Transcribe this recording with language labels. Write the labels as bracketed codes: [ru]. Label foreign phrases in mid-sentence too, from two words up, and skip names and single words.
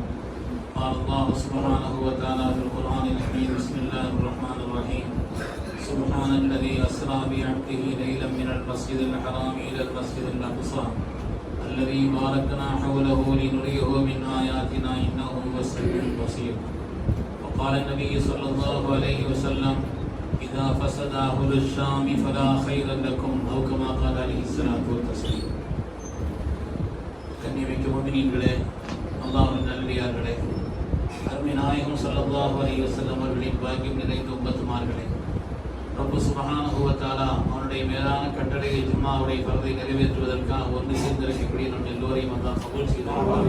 [ar] قال الله سبحانه وتعالى في القرآن الحميد بسم الله الرحمن الرحيم سبحان الذي أسرى بعبده ليلا من المسجد الحرام إلى المسجد الأقصى الذي باركنا حوله لنريه من آياتنا إنه هو السميع البصير. وقال النبي صلى الله عليه وسلم إذا فسد أهل الشام فلا خير لكم أو كما قال عليه الصلاة والتسليم. [ta] கண்ணியமிக்க முஃமினீன்களே, அல்லாஹ்வின் நல்லடியார்களே, அருமை நாயகம் [ar] صلى الله عليه وسلم [ta] அவர்களின் பாக்கியம் நிறைந்த உம்மத்துமார்களே, ரப்பு [ar] سبحانه وتعالى [ta] அவனுடைய மேலான கட்டளையை ஜும்மாவுடைய ஃபர்தை நிறைவேற்றுவதற்காக ஒன்று சேர்ந்திருக்கக்கூடிய நம் எல்லோரையும் அல்லாஹ் கபூல் செய்வானாக.